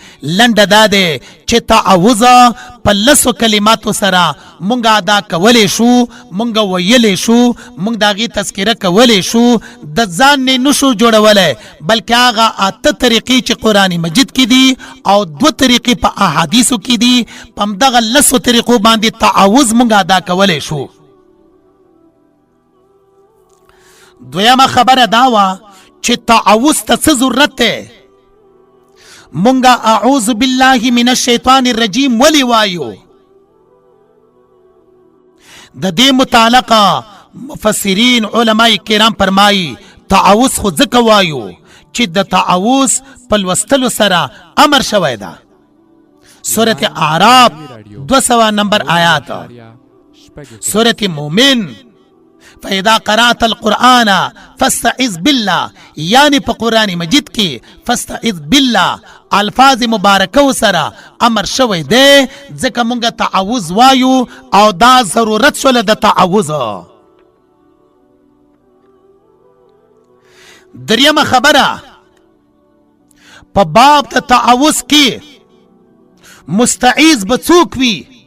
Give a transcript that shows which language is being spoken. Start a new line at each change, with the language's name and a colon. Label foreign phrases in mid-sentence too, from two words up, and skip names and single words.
Pashto: لنډه دا دی چې تعوذ په لسو کلماتو سره موږ ادا کولی شو، موږ ویلی شو، موږ د هغې تذکره کولی شو، د ځان نه نشو جوړولی، بلکې هغه اته طریقې چې قرآن مجید کې دي او دو طریقې په احادیثو کې دي، په همدغه لسو طریقو باندې تعوذ موږ ادا کولی شو. دویمه خبره دا وه چې تعوذ ته څه ضرورت دی. مونږ
Arabic: اعوذ بالله من الشیطان الرجیم
Pashto: ولی وایو؟ د دې متعلقه مفسرین علماء کرام فرمایي تعوذ خو ځکه وایو چې د تعوذ په لوستلو سره امر شوی ده. سورة اعراف 200 نمبر آیات، سورة مومن
Arabic: فاذا قرأت القرآن فاستعذ بالله،
Pashto: یعنی په قرآن مجید کې
Arabic: فاستعذ بالله
Pashto: الفاظ مبارکو سره امر شوی دی، ځکه مونږ تعوذ وایو او دا ضرورت شوله د تعوذ. دریمه خبره په باب د تعوذ کې مستعیذ به څوک وي؟